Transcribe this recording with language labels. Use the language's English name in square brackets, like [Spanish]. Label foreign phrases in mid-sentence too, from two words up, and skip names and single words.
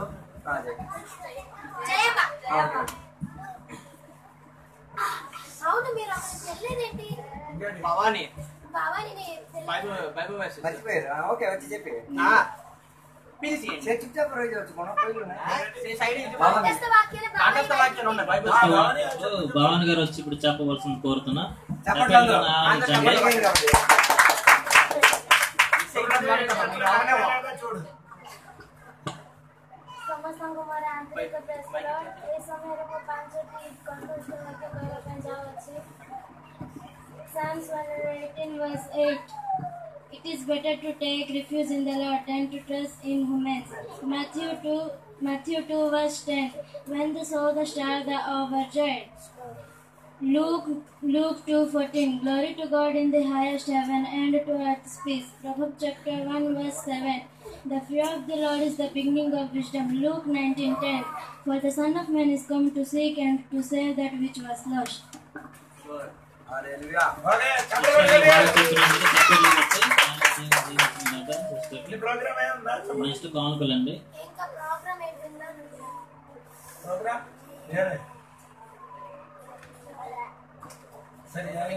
[Telugu] జయమ్మ అవును మీరు అక్కడ వెళ్ళలేదేంటి భవాని భవాని [English] Bible verse [Telugu] మర్చిపోయారు ఓకే వచ్చి చెప్పి పిలిచి చెప్తే రోజు వచ్చి మనం భవాని గారు వచ్చి ఇప్పుడు చెప్పవలసింది కోరుతున్నా [Odia] ସମସ୍ତଙ୍କୁ ମୋର ଆନ୍ତରିକ ପ୍ରେସର ଏ ସମୟରେ ମୁଁ 5ଟି କଣ୍ଠସ୍ଥ ବାକ୍ୟ କହିବା ପାଇଁ ଯାଉଅଛି [English] Psalms 118 verse 8 It is better to take refuge in the Lord than to trust in humans. Matthew 2 verse 10 When they saw the star they were overjoyed. Luke 2:14 Glory to God in the highest heaven and to earth's peace. Proverbs chapter 1 verse 7 The fear of the Lord is the beginning of wisdom. Luke 19:10 For the Son of Man is come to seek and to save that which was lost. [Telugu] నెక్స్ట్ కానుకలండి ఇంకా ప్రోగ్రామ్ ఏంటంటే ప్రోగ్రామ్ సరే